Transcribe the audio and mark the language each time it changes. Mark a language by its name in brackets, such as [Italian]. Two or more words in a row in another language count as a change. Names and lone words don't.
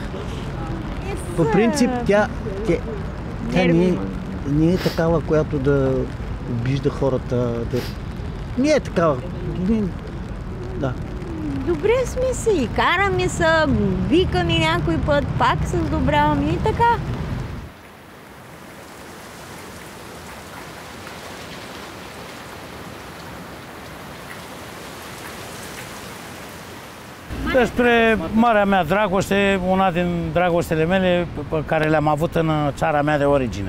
[Bulgarian] По принцип, тя не е такава, която да обижда хората. Не е такава. Да. Добре сме се и караме се, викаме някой път, пак се сдобряваме и така. [Romanian] Despre marea mea dragoste, una din dragostele mele pe care le-am avut în țara mea de origine.